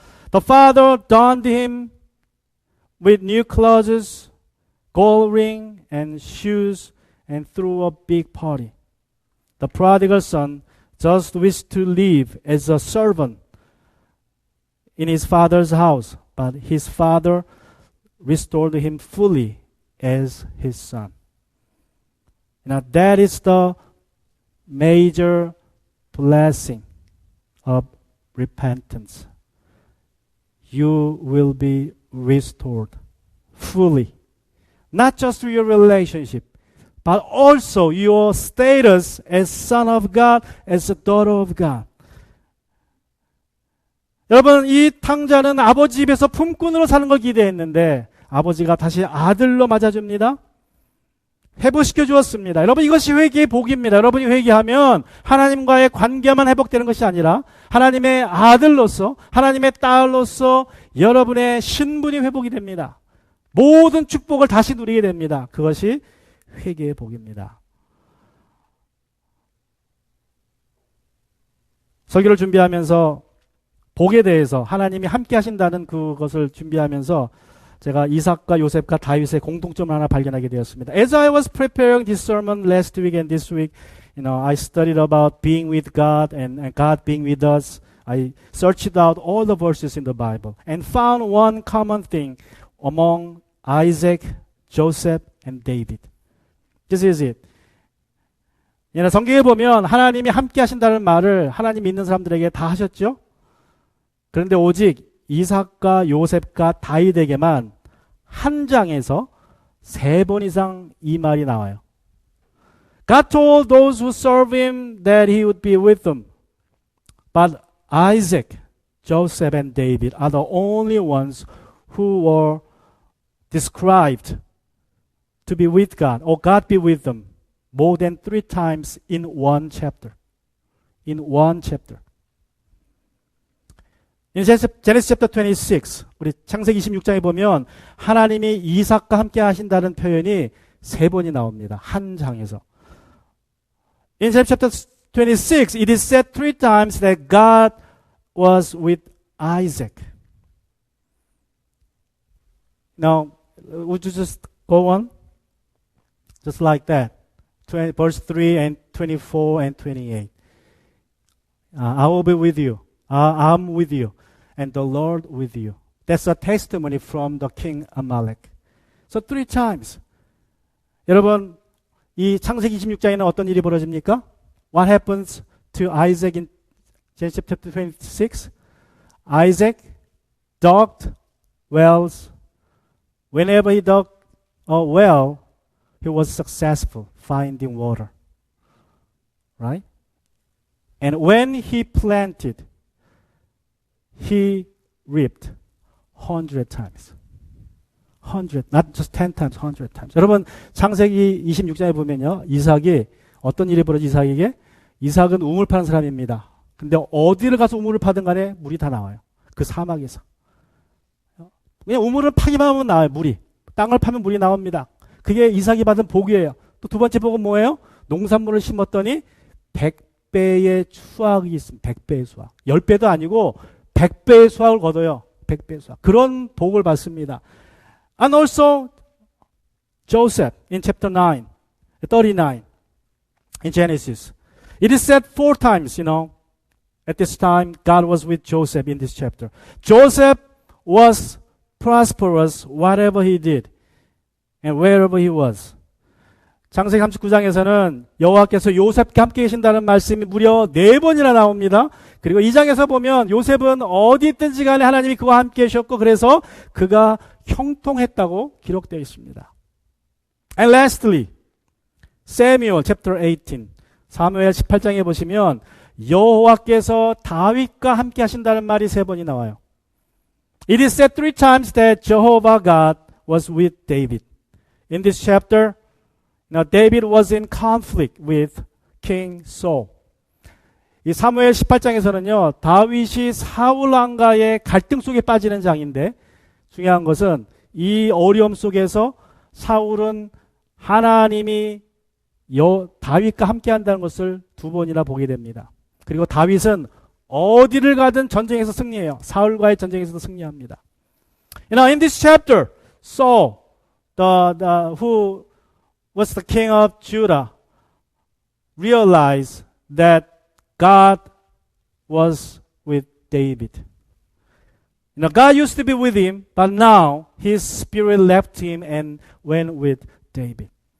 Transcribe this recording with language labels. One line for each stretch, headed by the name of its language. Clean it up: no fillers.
English: The father donned him with new clothes, gold ring and shoes and threw a big party. The prodigal son just wished to live as a servant in his father's house, but his father restored him fully as his son. Now that is the major blessing of repentance. You will be restored fully. Not just your relationship, but also your status as son of God, as a daughter of God.
Korean: 여러분, 이 탕자는 아버지 집에서 품꾼으로 사는 걸 기대했는데 아버지가 다시 아들로 맞아줍니다. 회복시켜 주었습니다. 여러분, 이것이 회개의 복입니다. 여러분이 회개하면 하나님과의 관계만 회복되는 것이 아니라 하나님의 아들로서, 하나님의 딸로서 여러분의 신분이 회복이 됩니다. 모든 축복을 다시 누리게 됩니다. 그것이 회개의 복입니다. 설교를 준비하면서 복에 대해서 하나님이 함께 하신다는 그것을 준비하면서 제가 이삭과 요셉과 다윗의 공통점을 하나 발견하게 되었습니다.
English: As I was preparing this sermon last week and this week, I studied about being with God and God being with us I searched out all the verses in the Bible and found one common thing among Isaac, Joseph, and David. This is it.
Korean: 성경에 보면 하나님이 함께 하신다는 말을 하나님 믿는 사람들에게 다 하셨죠? 그런데 오직 이삭과 요셉과 다윗에게만 한 장에서 3번 이상 이 말이 나와요.
English: God told those who serve him that he would be with them. But Isaac, Joseph, and David are the only ones who were described to be with God, or God be with them, more than 3 times in one chapter. In one chapter. In Genesis chapter 26,
Korean: 우리 창세기 26장에 보면 하나님이 이삭과 함께 하신다는 표현이 3번이 나옵니다. 한 장에서.
English: In Genesis chapter 26, it is said 3 times that God was with Isaac. Now, would you just go on? Just like that. Verse 3 and 24 and 28. I will be with you. I'm with you. And the Lord with you. That's a testimony from the king Amalek. So 3 times.
Korean: 여러분, 이 창세기 26장에는 어떤 일이 벌어집니까?
English: What happens to Isaac in Genesis chapter 26? Isaac dug wells. Whenever he dug a well, he was successful finding water. Right? And when he planted, he reaped 100 times. 100, not just 10 times, 100 times.
Korean: 여러분, 창세기 26장에 보면요. 이삭이 어떤 일이 벌어지 이삭에게? 이삭은 우물 파는 사람입니다. 근데 어디를 가서 우물을 파든 간에 물이 다 나와요. 그 사막에서. 그냥 우물을 파기만 하면 나와요, 물이. 땅을 파면 물이 나옵니다. 그게 이삭이 받은 복이에요. 또 두 번째 복은 뭐예요? 농산물을 심었더니 100배의 수확이 있습니다. 100배의 수확. 10배도 아니고 100배의 수확을 거둬요. 100배의 수확. 그런 복을 받습니다.
English: And also Joseph in chapter 9, 39 in Genesis. It is said 4 times, at this time God was with Joseph in this chapter. Joseph was prosperous whatever he did and wherever he was.
Korean: 창세기 39장에서는 여호와께서 요셉과 함께 계신다는 말씀이 무려 4번이나 나옵니다. 그리고 2장에서 보면 요셉은 어디 있든지 간에 하나님이 그와 함께 계셨고 그래서 그가 형통했다고 기록되어 있습니다.
English: And lastly, Samuel chapter 18.
Korean: 사무엘 18장에 보시면 여호와께서 다윗과 함께 하신다는 말이 3번이 나와요.
English: It is said 3 times that Jehovah God was with David. In this chapter, now David was in conflict with King Saul.
Korean: 이 사무엘 18장에서는요. 다윗이 사울 왕과의 갈등 속에 빠지는 장인데 중요한 것은 이 어려움 속에서 사울은 하나님이 다윗과 함께 한다는 것을 2번이나 보게 됩니다. 그리고 다윗은 어디를 가든 전쟁에서 승리해요. 사울과의 전쟁에서도 승리합니다.
English: In this chapter, Saul, who was the king of Judah, realized that God was with David. God used to be with him, but now his spirit left him and went with David.